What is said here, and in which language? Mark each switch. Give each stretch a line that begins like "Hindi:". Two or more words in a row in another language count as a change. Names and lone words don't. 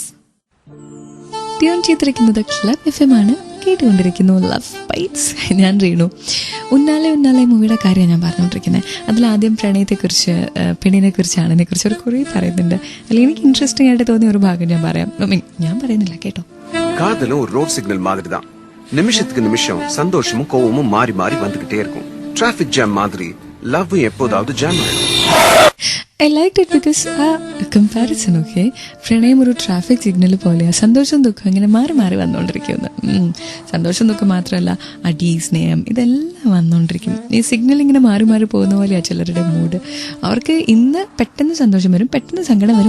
Malayalam: ട്യൂൺ ചെയ്തിരിക്കുന്നത് ക്ലബ് എഫ്എം ആണ്. കേട്ടുകൊണ്ടിരിക്കുന്നു ലവ് ബൈറ്റ്സ്. ഞാൻ റീണു. ഉന്നാലെ മൂവിയുടെ കാര്യമാണ് ഞാൻ പറഞ്ഞുകൊണ്ടിരിക്കുന്നത്. അതിലാദ്യം പ്രണയത്തെക്കുറിച്ച്, പെണ്ണിനെക്കുറിച്ച്, ആണിനെക്കുറിച്ച് ഒരു കുറേ പറയുന്നുണ്ട്. അല്ലെങ്കിൽ എനിക്ക് ഇൻട്രസ്റ്റിംഗ് ആയിട്ട് തോന്നിയ ഒരു ഭാഗം ഞാൻ പറയാം. ഞാൻ പറയുന്നില്ല, കേട്ടോ.
Tamil: காதலும் ஒரு
English: road signal
Tamil: மாதிரி தான். நிமிஷத்துக்கு நிமிஷம் சந்தோஷமும் கோவமும் மாறி வந்துகிட்டே இருக்கும்.
English: traffic jam
Tamil: மாதிரி லவ் எப்போதாவது ஜாம் ஆயிடும்.
English: I liked it because
Malayalam: ആ കമ്പാരിസൺ ഒക്കെ പ്രണയം ഒരു
English: traffic signal
Malayalam: പോലെയാണ്. സന്തോഷം ദുഃഖം ഇങ്ങനെ മാറി വന്നുകൊണ്ടിരിക്കുന്നു. സന്തോഷം ദുഃഖം മാത്രമല്ല, അടി സ്നേഹം ഇതെല്ലാം വന്നുകൊണ്ടിരിക്കും. ഈ സിഗ്നൽ ഇങ്ങനെ മാറി പോകുന്ന പോലെയാണ് ചിലരുടെ മൂഡ്. അവർക്ക് ഇന്ന് പെട്ടെന്ന് സന്തോഷം വരും, പെട്ടെന്ന് സങ്കടം വരും.